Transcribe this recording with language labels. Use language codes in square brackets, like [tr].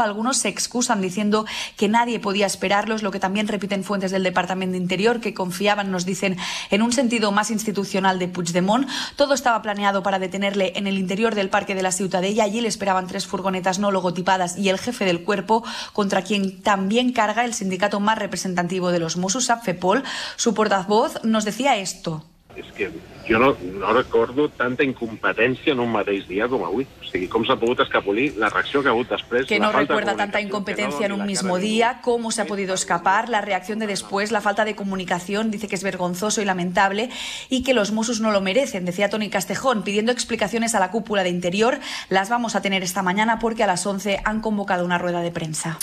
[es] Algunos se excusan diciendo que nadie podía esperarlo, es lo que también repiten fuentes del Departamento de Interior, que confiaban, nos dicen, en un sentido más institucional de Puigdemont. Todo estaba planeado para detenerle en el interior del Parque de la Ciutadella, allí le esperaban tres furgonetas no logotipadas y el jefe del cuerpo, contra quien también carga el sindicato más representativo de los Mossos, Fepol. Su portavoz nos decía esto. [ca] És que jo no recordo tanta incompetència en un mateix dia com avui. O sigui, com s'ha pogut escapolir la reacció que ha hagut després... [es] Que no recuerda tanta incompetencia en un mismo día, cómo se ha podido escapar, la reacción de después, la falta de comunicación, dice que es vergonzoso y lamentable y que los Mossos no lo merecen, decía Toni Castejón, pidiendo explicaciones a la cúpula de Interior. Las vamos a tener esta mañana porque a las 11 han convocado una rueda de prensa.